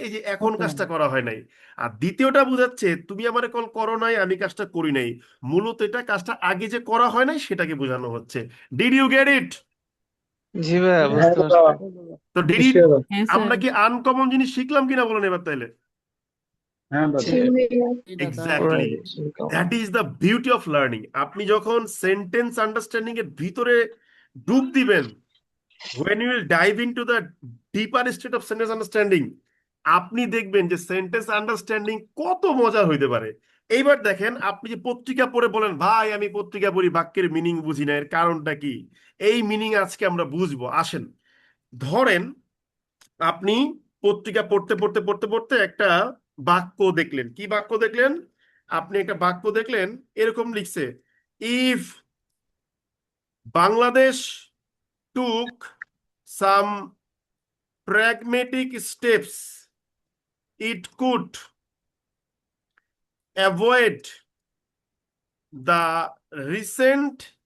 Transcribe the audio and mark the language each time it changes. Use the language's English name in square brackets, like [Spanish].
[Bangla] এই যে এখন কাজটা করা হয় নাই। আর দ্বিতীয়টা বুঝাচ্ছে তুমি আমারে কল করো নাই আমি কাজটা করি নাই, মূলত এটা কাজটা আগে যে করা হয় নাই সেটাকে বোঝানো হচ্ছে। [English] Did you get it? [Bangla] জি ভাইয়া বুঝতে পারছি [English] তো did it, [Bangla] হ্যাঁ আমরা স্যার। কি আনকমন জিনিস শিখলাম কিনা বলেন এবার তাইলে? जी भैया। [English] Exactly, that is the beauty of learning. [Bangla] আপনি যখন সেন্টেন্স আন্ডারস্ট্যান্ডিং এর ভিতরে ডুব দিবেন, [English] when you will dive into the deeper state of sentence understanding, [Bangla] আপনি দেখবেন যে সেন্টেন্স আন্ডারস্ট্যান্ডিং কত মজার হইতে পারে। এইবার দেখেন, আপনি যে পত্রিকা পড়ে বলেন ভাই আমি পত্রিকা পড়ি বাক্যের মিনিং বুঝি না, এর কারণটা কি? এই মিনিং আজকে আমরা বুঝবো। আসেন, ধরেন আপনি পত্রিকা পড়তে পড়তে পড়তে পড়তে একটা বাক্য দেখলেন। কি বাক্য দেখলেন? আপনি একটা বাক্য দেখলেন, এরকম লিখছে, [English] if Bangladesh took some pragmatic steps, it could avoid the recent